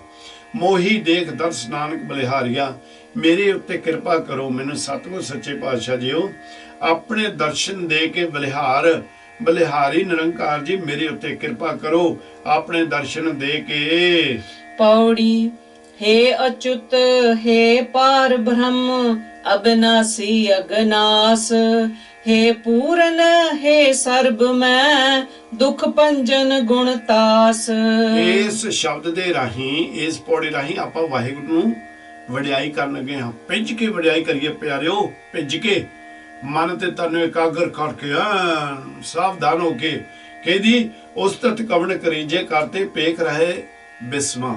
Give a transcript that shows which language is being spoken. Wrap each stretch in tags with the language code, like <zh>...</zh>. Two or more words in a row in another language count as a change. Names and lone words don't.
<pa>ਮੋਹੀ ਦੇਖ ਦਰਸ ਨਾਨਕ ਬਲਿਹਾਰੀਆ, ਮੇਰੇ ਉੱਤੇ ਕਿਰਪਾ ਕਰੋ। ਮੈਨੂੰ ਸਤਿਗੁਰ ਸੱਚੇ ਪਾਤਸ਼ਾਹ ਜੀਓ ਆਪਣੇ ਦਰਸ਼ਨ ਦੇ ਕੇ ਬਲਿਹਾਰੀ ਨਿਰੰਕਾਰ ਜੀ ਮੇਰੇ ਉੱਤੇ ਕਿਰਪਾ ਕਰੋ, ਆਪਣੇ ਦਰਸ਼ਨ ਦੇ ਕੇ।</pa> <hi>ਪੌੜੀ हे अच्युत हे पार ब्रह्म अविनाशी अगनास हे पूरन हे सर्ब मैं दुख पंजन गुण तास।</hi> <pa>ਇਸ ਸ਼ਬਦ ਦੇ ਰਾਹੀਂ, ਇਸ ਪੌੜੀ ਰਾਹੀਂ ਆਪਾਂ ਵਾਹਿਗੁਰੂ ਨੂੰ ਵਡਿਆਈ ਕਰਨ ਲੱਗੇ ਹਾਂ। ਭਿੱਜ ਕੇ ਵਡਿਆਈ ਕਰੀਏ ਪਿਆਰਿਓ, ਭਿੱਜ ਕੇ ਮਨ ਤੇ ਤਨ ਇਕਾਗਰ ਕਰਕੇ ਸਾਵਧਾਨ ਹੋ ਕੇ। ਕਹਿੰਦੀ ਉਸਤਤ ਕਵਣ ਕਰੀਜੇ ਕਰਤੇ ਪੇਖ ਰਹੇ ਬਿਸਮਾ।</pa>